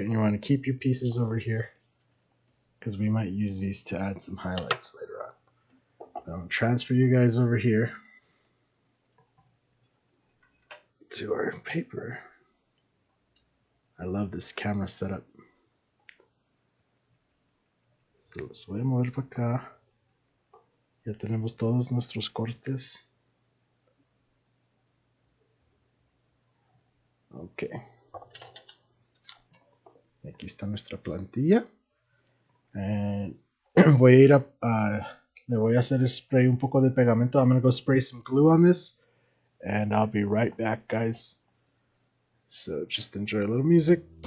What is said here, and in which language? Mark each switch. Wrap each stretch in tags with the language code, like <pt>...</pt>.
<en>And you want to keep your pieces over here because we might use these to add some highlights later on. I'll transfer you guys over here to our paper. I love this camera setup.</en> <es>So los voy a mover para acá. Ya tenemos todos nuestros cortes. Ok. Aquí está nuestra plantilla. Voy a ir le voy a hacer spray un poco de pegamento.</es> <en>I'm going to go spray some glue on this. And I'll be right back, guys. So just enjoy a little music.</en>